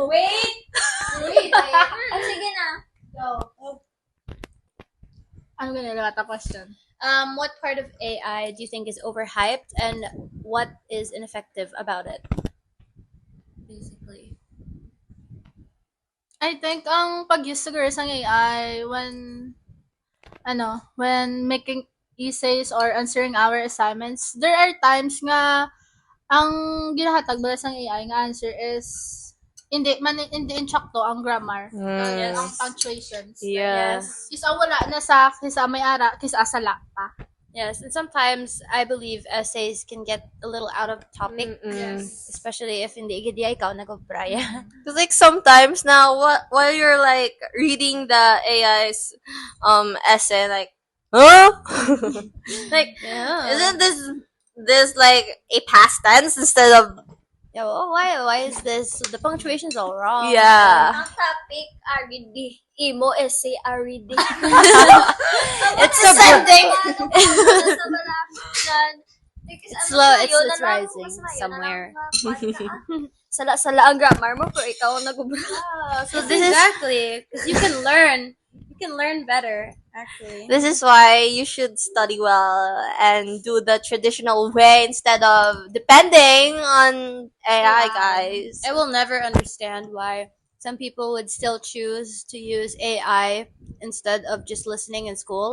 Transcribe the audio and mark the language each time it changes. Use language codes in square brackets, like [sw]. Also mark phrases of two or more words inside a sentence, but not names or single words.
[tl] Wait! Wait! Sige na. Go. Ano ganyan [en] the question? What part of AI do you think is overhyped, and what is ineffective about it? Basically. I think [hil] ang pag-use siguro sa AI [en] when making essays or answering our assignments, there are times [hil] nga ang ginahatag bala sa AI nga [en] answer is [hil] hindi insakto ang grammar, ang punctuations. [en] Yeah. [hil] Kisa wala na sa kisa may ara, kisa sala pa. [en] Yes, and sometimes I believe essays can get a little out of topic, especially if [hil] hindi gidi ikaw nag-braya. [en] Because like sometimes now, while you're like reading the AI's essay, like, huh? Like, isn't this like a past tense instead of Yeah, well, why is this? The punctuation's all wrong. yeah? [hil] Ang topic, RD. Imo, essay, RD. [en] It's ascending. It's It's rising somewhere. [hil] Sala-sala ang grammar mo, pero ikaw ang [en] So this exactly, because you can learn better. Actually, This is why you should study well and do the traditional way instead of depending on AI, guys. I will never understand why some people would still choose to use AI instead of just listening in school.